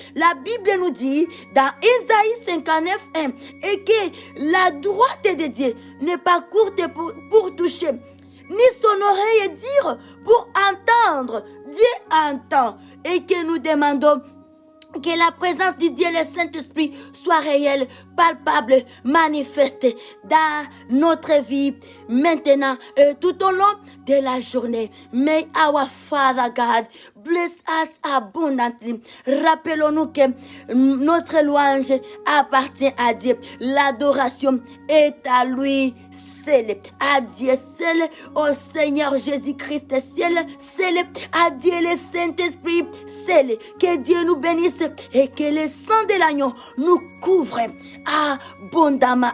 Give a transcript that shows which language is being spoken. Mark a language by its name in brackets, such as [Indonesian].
[French] La Bible nous dit dans Isaïe 59:1 et que la droite de Dieu n'est pas courte pour toucher, ni son oreille dire pour entendre. Dieu entend et que nous demandons que la présence de Dieu, le Saint-Esprit, soit réelle palpable, manifeste dans notre vie maintenant et tout au long de la journée. [English] May our Father God bless us abundantly. [French] Rappelons-nous que notre louange appartient à Dieu. L'adoration est à lui seul. À Dieu seul, au Seigneur Jésus-Christ seul, à Dieu le Saint-Esprit seul. Que Dieu nous bénisse et que le sang de l'agneau nous couvre abondamment.